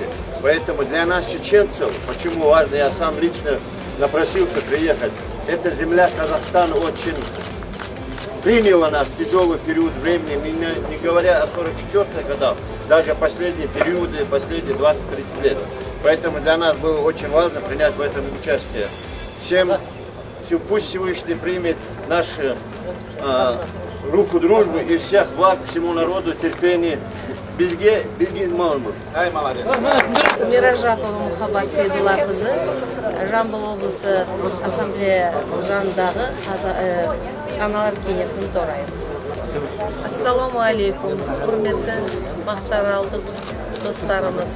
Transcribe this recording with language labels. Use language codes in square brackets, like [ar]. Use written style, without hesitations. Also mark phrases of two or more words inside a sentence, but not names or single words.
[ru] Поэтому для нас, чеченцев, почему важно, я сам лично напросился приехать, эта земля Казахстана очень приняла нас в тяжелый период времени, не говоря о 44-х годах, даже последние периоды, последние 20-30 лет. Поэтому для нас было очень важно принять в этом участие. Пусть Всевышний примет нашу руку дружбы и всех благ всему народу, терпения. [kk] Бізге мамыр. [ru] Ай, молодец. [kk] Миражапова Мухаббат Сейдуллақызы, Жамбыл облысы ассамблея жанындағы аналар кеңесінің төрайымы. [ar] السلام عليكم, [kk] құрметті мақтааралдық достарымыз.